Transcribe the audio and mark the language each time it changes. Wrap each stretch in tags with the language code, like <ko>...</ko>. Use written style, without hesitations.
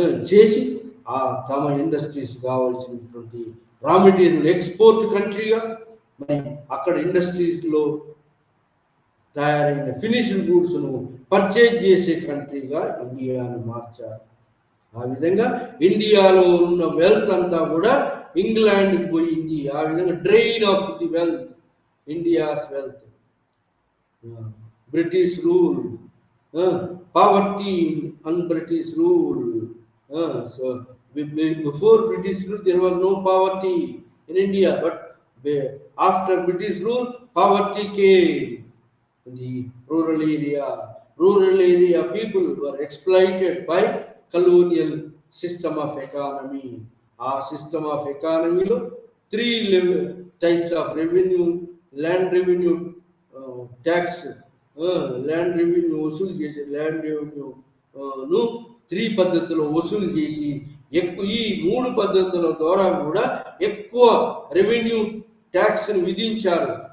<te>చేసి ఆ తమ ఇండస్ట్రీస్ కావాల్సినటువంటి రా మెటీరియల్ ఎక్స్పోర్ట్ కంట్రీగా, మరి అక్కడ ఇండస్ట్రీస్లో తయారైన ఫినిష్డ్ గూడ్స్ను పర్చేజ్ చేసే కంట్రీగా ఇండియాను మార్చారు. ఆ విధంగా ఇండియాలో ఉన్న వెల్త్ అంతా కూడా ఇంగ్లాండ్కి పోయింది. ఆ విధంగా</te> <en>Drain of the wealth, India's wealth. British rule, poverty and British rule. So before British rule there was no poverty in India, but after British rule poverty came in the rural area. Rural area people were exploited by colonial system of economy. Our system of economy lo three types of revenue: land revenue, tax,</en> <te>land revenue వసూలు చేసి, land revenue ను 3 పద్ధతుల్లో వసూలు చేసి ఈ 3 పద్ధతుల ద్వారా కూడా ఎక్కువ రెవెన్యూ ట్యాక్స్ని విధించారు.</te>